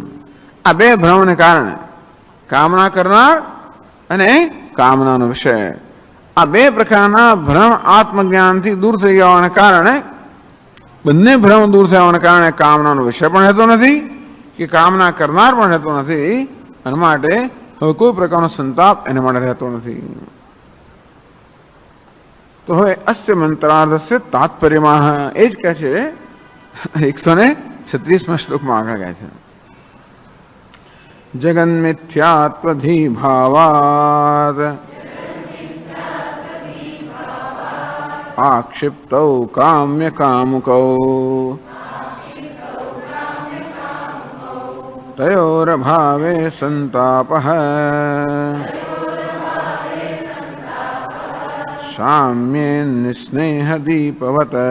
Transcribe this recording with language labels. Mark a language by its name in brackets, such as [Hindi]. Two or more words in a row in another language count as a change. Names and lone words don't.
[Gujarati] આ બે ભ્રમને કારણે કામના કરનાર અને કામનાનો વિષય, આ બે પ્રકારના ભ્રમ આત્મજ્ઞાનથી દૂર થઈ જવાના કારણે, બંને ભ્રમ દૂર થવાના કારણે કામનાનો વિષય પણ રહેતો નથી કે કામના કરનાર પણ રહેતો નથી, અને માટે હવે કોઈ પ્રકારનો સંતાપ એને માટે રહેતો નથી। તો હવે [Sanskrit] अस्य मंत्रार्धस्य [Gujarati] તાત્પર્યમાં એ જ કહે છે 136માં શ્લોકમાં આગળ કહે છે, [Sanskrit] जगन्मिथ्यात्वधि भावात आक्षिप्तौ काम्य कामुकौ तयोरभावे संतापः साम्ये निस्नेह दीपवत्।